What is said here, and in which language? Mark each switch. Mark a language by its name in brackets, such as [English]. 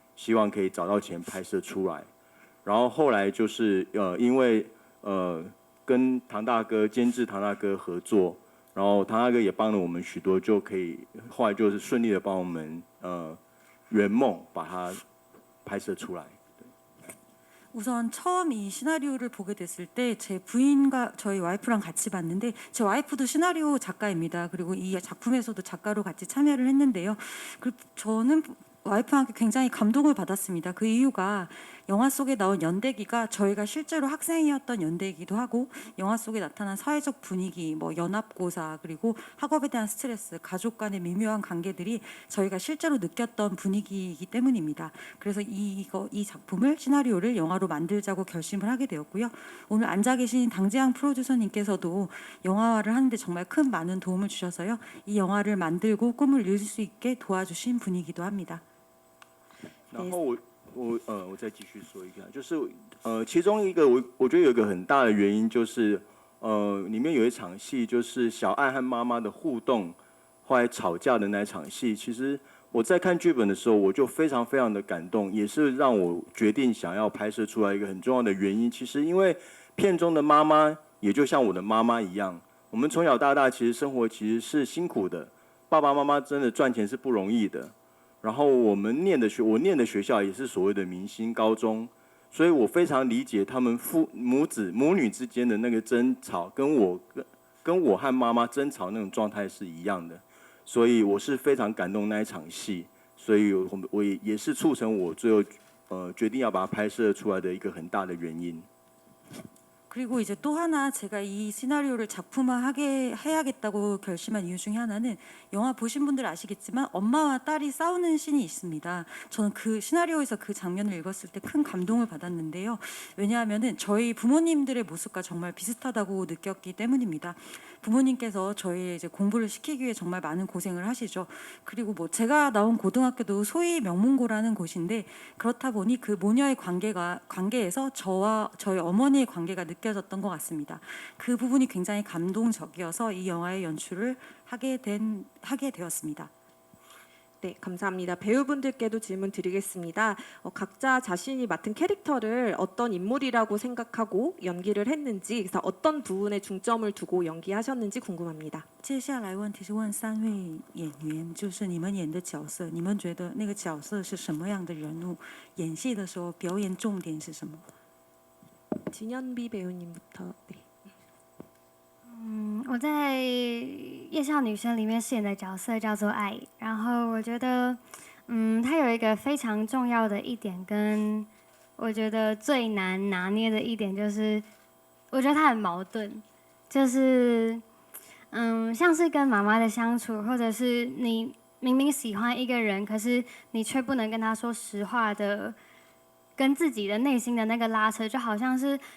[Chinese] 希望可以找到钱拍摄出来。然后后来就是因为跟唐大哥监制唐大哥合作，然后唐大哥也帮了我们许多，就可以后来就是顺利的帮我们圆梦把它拍摄出来。 [Korean] 우선 처음 이 시나리오를 보게 됐을 때 제 부인과 저희 와이프랑 같이 봤는데 제 와이프도 시나리오 작가입니다. 그리고 이 작품에서도 작가로 같이 참여를 했는데요. 저는 와이프한테 굉장히 감동을 받았습니다. 그 이유가 영화 속에 나온 연대기가 저희가 실제로 학생이었던 연대이기도 하고 영화 속에 나타난 사회적 분위기, 뭐 연합고사 그리고 학업에 대한 스트레스, 가족 간의 미묘한 관계들이 저희가 실제로 느꼈던 분위기이기 때문입니다. 그래서 이 작품을 시나리오를 영화로 만들자고 결심을 하게 되었고요. 오늘 앉아 계신 당재양 프로듀서님께서도 영화화를 하는데 정말 큰 많은 도움을 주셔서요. 이 영화를 만들고 꿈을 이룰 수 있게 도와주신 분이기도 합니다. [Chinese] 然后我再继续说一下，就是其中一个我觉得有一个很大的原因就是里面有一场戏就是小爱和妈妈的互动，后来吵架的那场戏，其实我在看剧本的时候我就非常非常的感动，也是让我决定想要拍摄出来一个很重要的原因。其实因为片中的妈妈也就像我的妈妈一样，我们从小到大其实生活其实是辛苦的，爸爸妈妈真的赚钱是不容易的。然后我念的学校也是所谓的明星高中，所以我非常理解他们母女之间的那个争吵，跟我和妈妈争吵那种状态是一样的，所以我是非常感动那一场戏，所以我也是促成我最后决定要把它拍摄出来的一个很大的原因。 [Korean] 그리고 이제 또 하나 제가 이 시나리오를 작품화하게 해야겠다고 결심한 이유 중에 하나는 영화 보신 분들 아시겠지만 엄마와 딸이 싸우는 씬이 있습니다. 저는 그 시나리오에서 그 장면을 읽었을 때 큰 감동을 받았는데요. 왜냐하면은 저희 부모님들의 모습과 정말 비슷하다고 느꼈기 때문입니다. 부모님께서 저희 이제 공부를 시키기 위해 정말 많은 고생을 하시죠. 그리고 뭐 제가 나온 고등학교도 소위 명문고라는 곳인데 그렇다 보니 그 모녀의 관계에서 저와 저희 어머니의 관계가 느껴졌던 것 같습니다. 그 부분이 굉장히 감동적이어서 이 영화의 연출을 하게 되었습니다. 네, 감사합니다. 배우분들께도 질문 드리겠습니다. 각자 자신이 맡은 캐릭터를 어떤 인물이라고 생각하고 연기를 했는지, 그래서 어떤 부분에 중점을 두고 연기하셨는지 궁금합니다. [Chinese] 接下来问题是问3位演员，就是你们演的角色，你们觉得那个角色是什么样的人物？演戏的时候表演重点是什么？ [Korean] 진현비 배우님부터. 네. [Chinese] 我在《夜校女生》里面饰演的角色叫做爱，然后我觉得，她有一个非常重要的一点，跟我觉得最难拿捏的一点就是，我觉得她很矛盾，就是，像是跟妈妈的相处，或者是你明明喜欢一个人，可是你却不能跟他说实话的，跟自己的内心的那个拉扯，就好像是。